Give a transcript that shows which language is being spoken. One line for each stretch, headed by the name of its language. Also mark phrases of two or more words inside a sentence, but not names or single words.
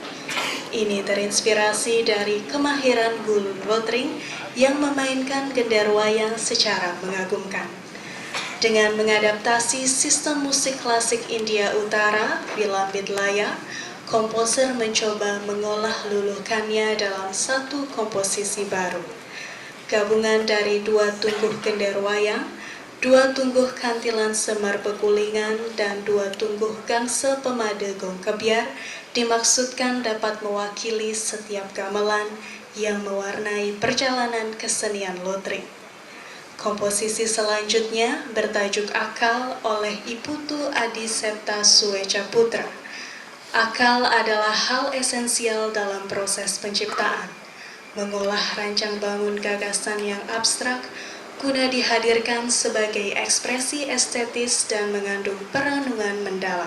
Indonesian: Ini terinspirasi dari kemahiran Gulun Lotring yang memainkan gender wayang secara mengagumkan. Dengan mengadaptasi sistem musik klasik India Utara, Vilambit Laya, komposer mencoba mengolah luluhkannya dalam satu komposisi baru. Gabungan dari dua tungguh gender wayang, dua tungguh kantilan Semar Pegulingan, dan dua tungguh gangsa pemade gong kebiar dimaksudkan dapat mewakili setiap gamelan yang mewarnai perjalanan kesenian Lotring. Komposisi selanjutnya bertajuk Akal oleh Ibu Tu Adi Septa Sueca Putra. Akal adalah hal esensial dalam proses penciptaan, mengolah rancang bangun gagasan yang abstrak guna dihadirkan sebagai ekspresi estetis dan mengandung perenungan mendalam.